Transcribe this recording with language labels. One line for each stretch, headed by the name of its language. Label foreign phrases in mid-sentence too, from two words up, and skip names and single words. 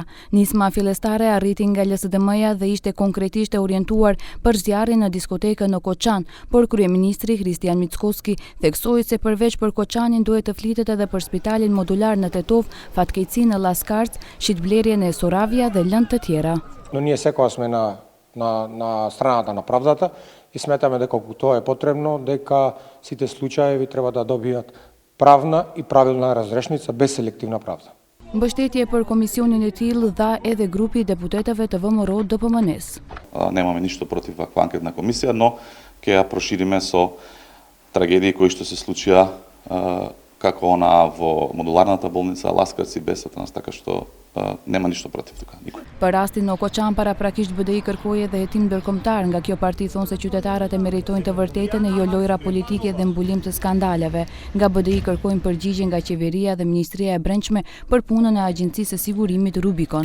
Albanian: Nisma fillestare arriti nga LSDM-ja dhe ishte konkretisht e orientuar për zjarrin në diskotekën në Koçan, por kryeministri Kristian Mickoski theksoi se përveç për Koçanin duhet të flitet edhe për spitalin modular në Tetov, fatkeqësinë në Laskarc, shitblerjen e Soravia dhe lëndë të tjera.
Macedonian: Но ние секогаш сме на страната на правдата и сметаме дека тоа е потребно, дека сите случаеви треба да добијат правна и правилна разрешница без селективна правда.
Albanian: Mbështetje për komisionin e tillë dha edhe grupi deputetëve të ВМРО DPMNES.
Macedonian: Немаме ништо против ваква анкетна комисија, но ќе ја прошириме со трагедии кои што се случија како она во модуларната болница Ласкарц и Бесата, така што нема ништо против тука.
Albanian: Për rastin në Koçan paraprakisht BDI kërkoi edhe hetim ndërkombëtar, nga kjo parti thonë se qytetarët e meritojnë të vërtetën e jo lojra politike dhe mbulim të skandaleve. Nga BDI kërkojnë përgjigje nga qeveria dhe Ministria e Brendshme për punën e Agjencisë së Sigurimit Rubicon.